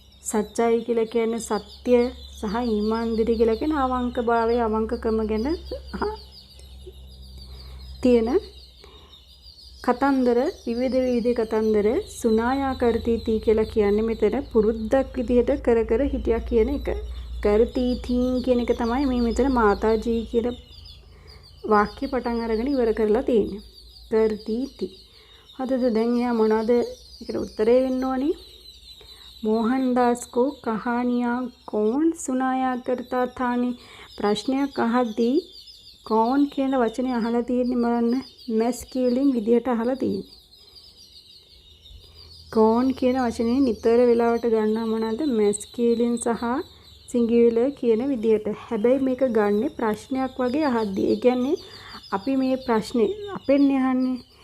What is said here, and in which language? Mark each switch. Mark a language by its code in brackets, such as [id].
[si] සත්‍යයි කියලා කියන්නේ සත්‍ය සහ ඊමාන්දාරි කියලා කියන අවංකභාවය, අවංකකම ගැන තියෙන කතන්දර, විවිධ කතන්දර සුනායා කරතිති කියලා කියන්නේ මෙතන පුරුද්දක් විදිහට කර හිටියා කියන එක. කරතිති කියන එක තමයි මේ මෙතන මාතාජී කියන වාක්‍ය පටන් අරගෙන ඉවර කරලා තියෙන්නේ. කරතිති. හරිද? දැන් එයා මොනවද ඒකට උත්තරේ වෙන්න ඕනි? [hi] मोहनदास को कहानियाँ कौन सुनाया करता था ने [si] ප්‍රශ්නයක් අහද්දී [hi] कौन [si] කියන වචනේ අහලා තියෙන්නේ බලන්න. මැස්කියුලින් විදියට අහලා තියෙන්නේ. कौन කියන වචනේ නිතර වෙලාවට ගන්නවා මොනවාද? මැස්කියුලින් සහ සිංගියුලර් කියන විදියට. හැබැයි මේක ගන්නෙ ප්‍රශ්නයක් වගේ අහද්දී. ඒ කියන්නේ අපි මේ ප්‍රශ්නේ අපෙන් අහන්නේ.